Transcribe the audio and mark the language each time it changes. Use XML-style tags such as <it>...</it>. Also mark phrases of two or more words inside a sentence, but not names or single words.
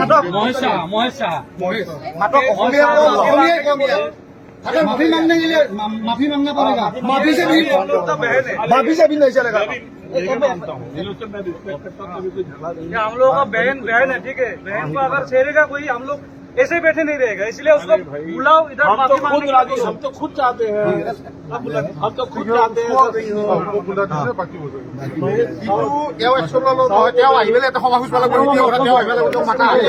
<hi>माफी मांगने के लिए माफी मांगना पड़ेगा माफी से भी नहीं चलेगा हम लोगों का बहन है ठीक है बहन को अगर छेड़ेगा कोई हम लोग ऐसे बैठे नहीं रहेगा, इसलिए उसको बुलाओ इधर। हम तो माफी खुद मांगने राजी, के लिए हम तो खुद चाहते हैं, हम तो खुद चाहते हैं।</hi> <as>তেওঁ একচন ল'ব নহয়, তেওঁ আহি পেলাই এটা সমাবেশ পালে তেওঁ আহি পেলাই মাতা</as>